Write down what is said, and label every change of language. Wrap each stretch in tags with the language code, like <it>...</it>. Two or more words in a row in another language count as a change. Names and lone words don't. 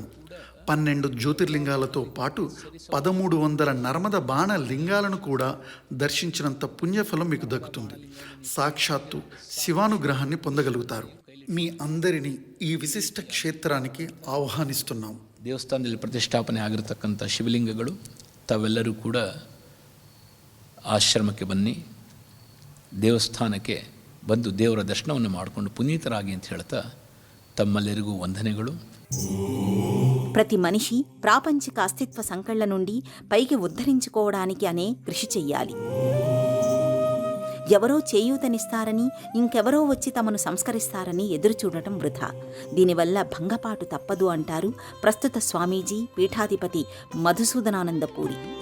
<te>12 జ్యోతిర్లింగాలతో పాటు 1300 నర్మద బాణ లింగాలను కూడా దర్శించినంత పుణ్యఫలం మీకు దక్కుతుంది. సాక్షాత్తు శివానుగ్రహాన్ని పొందగలుగుతారు. మీ అందరినీ ఈ విశిష్ట క్షేత్రానికి ఆహ్వానిస్తున్నాం.</te> <kn>ದೇವಸ್ಥಾನದಲ್ಲಿ ಪ್ರತಿಷ್ಠಾಪನೆ ಆಗಿರತಕ್ಕಂಥ ಶಿವಲಿಂಗಗಳು ತಾವೆಲ್ಲರೂ ಕೂಡ ಆಶ್ರಮಕ್ಕೆ ಬನ್ನಿ, ದೇವಸ್ಥಾನಕ್ಕೆ ಬಂದು ದೇವರ ದರ್ಶನವನ್ನು ಮಾಡಿಕೊಂಡು ಪುನೀತರಾಗಿ ಅಂತ ಹೇಳ್ತಾ ತಮ್ಮೆಲ್ಲರಿಗೂ ವಂದನೆಗಳು.</kn> <te>ప్రతి మనిషి ప్రాపంచిక అస్తిత్వ సంకళ్ల నుండి పైకి ఉద్ధరించుకోవడానికి అనే కృషి చెయ్యాలి. ఎవరో చేయూతనిస్తారని, ఇంకెవరో వచ్చి తమను సంస్కరిస్తారని ఎదురుచూడటం వృధా. దీనివల్ల భంగపాటు తప్పదు అంటారు ప్రస్తుత స్వామీజీ పీఠాధిపతి మధుసూదనానందపూరి.</te>